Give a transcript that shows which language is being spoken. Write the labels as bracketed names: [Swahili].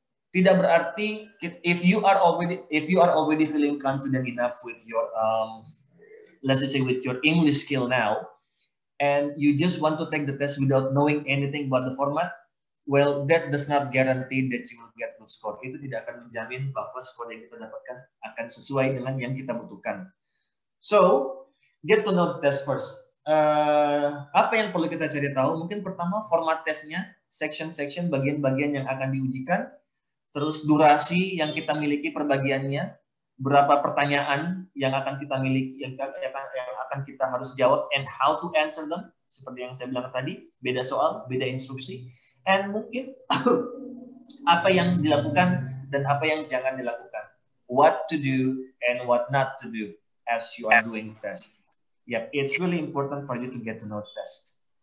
[Indonesian] Tidak berarti [English] if you are already feeling confident enough with your let's say with your English skill now, and you just want to take the test without knowing anything about the format, well, that does not guarantee that you will get good score. [Indonesian] Itu tidak akan menjamin bahwa skor yang kita dapatkan akan sesuai dengan yang kita butuhkan. [English] So, get to know the test first. [Indonesian] Apa yang perlu kita cari tahu? Mungkin pertama format tesnya, section-section, bagian-bagian yang akan diujikan, terus durasi yang kita miliki perbagiannya, berapa pertanyaan yang akan kita miliki, yang akan kita harus jawab, [English] and how to answer them. [Indonesian] Seperti yang saya bilang tadi, beda soal, beda instruksi. And mungkin apa yang dilakukan dan apa yang jangan dilakukan. [English] What to do and what not to do as you are doing test. Yep, it's really important for you to get to know test.